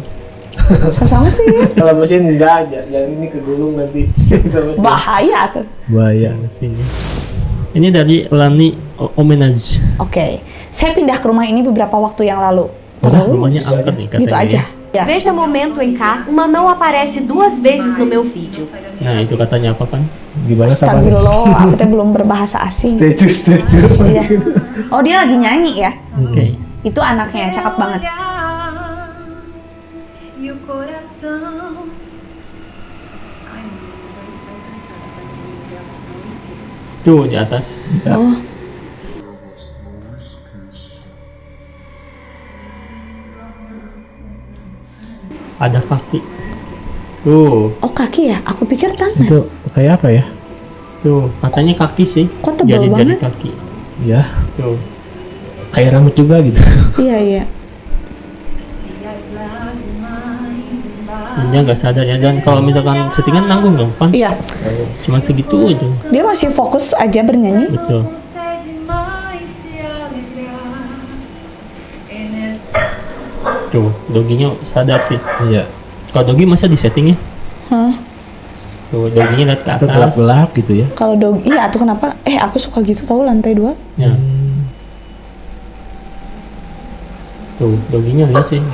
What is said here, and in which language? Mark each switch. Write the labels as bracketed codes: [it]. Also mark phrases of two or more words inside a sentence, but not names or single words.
[id] Sama sih. Kalau mesin enggak, jangan ini kegulung nanti. Sama mesin. Bahaya tuh. Bahaya. Mesinnya. Ini dari Lani Omenage. Oke. Saya pindah ke rumah ini beberapa waktu yang lalu. Rumahnya angker nih katanya. Gitu aja. Ya. [pt] Veja momento em cá, uma mão aparece 2 vezes no meu vídeo. [id] Nah itu katanya apa kan? Gimana sama? Astagfirullah, aku teh belum berbahasa asing. Setuju. Iya. Oh, dia lagi nyanyi ya? Oke. Itu anaknya, cakep banget. [pt] E o coração. Ai, vai cansar da gravação. [id] Tuh di atas. Oh, Ada kaki. Tuh. oh kaki ya? Aku pikir tangan. Itu kayak apa ya? Tuh katanya kaki sih. Kok tebal Jari-jari banget? kaki. Ya, Tuh. kayak rambut juga gitu. Iya, iya. [pt] Se as lágrimas embaixo. [id] Dan dia nggak sadar ya. Dan kalau misalkan settingan nanggung dong kan? Iya. Cuma segitu aja. Dia masih fokus aja bernyanyi. Betul. [pt] Consegue mais se alegrar. E nesta [id] Tuh doginya sadar sih. Iya. Kalau dogi masa di setting ya? Hah? Tuh doginya lihat ke Itu atas. gelap-gelap gitu ya. Kalau dog, iya tuh kenapa? Aku suka gitu tahu lantai 2. Ya. Tuh doginya lihat sih.